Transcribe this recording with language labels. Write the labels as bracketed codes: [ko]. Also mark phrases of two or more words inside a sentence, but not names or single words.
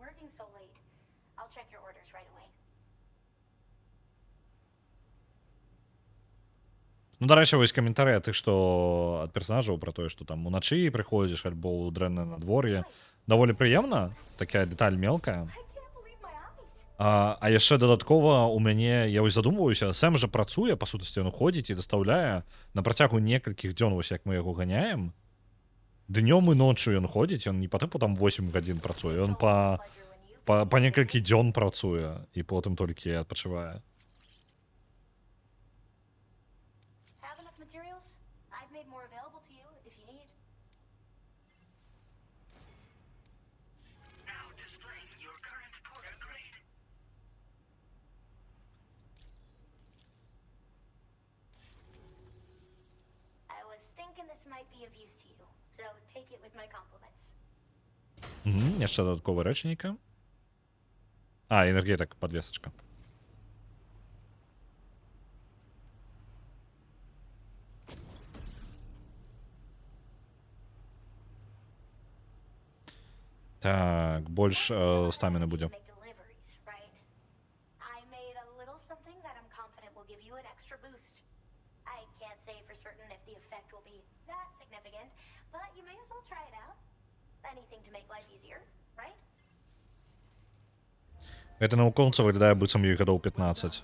[en] so late. I'll check your orders right away. [be] Ну, дарэчы, вось каментары тых, што ад персанажаў пра тое, што там уначы прыходзіш альбо ў дрэннае надвор'е. Даволі прыемна, такая дэталь мелкая. [en] I can't believe my eyes. [be] А яшчэ дадаткова у мяне, я вось задумваюся, Сэм жа працуе, па сутнасці, ён ходзіць і дастаўляе на працягу некалькіх дзён, вось як мы яго ганяем. Днём і ноччу ён ходзіць, ён не па тыпу там 8 гадзін працуе, ён па некалькі дзён працуе і потым толькі адпачывае. [en] Have enough materials? I've made more available to you if you need. Now displaying your current porter grade. I was thinking this might be of use to you, so take it with my compliments. [be] Яшчэ дадатковая рэч нейкая. А, [ru] энергетик, подвесочка. [be] Так, больш стаміны будзе. [en] Make deliveries, right? I made a little something that I'm confident will give you an extra boost. I can't say for certain if the effect will be that significant, but you may as well try it out. Anything to make life easier, right? [be] Гэта навукоўца выглядае быццам ёй гадоў 15.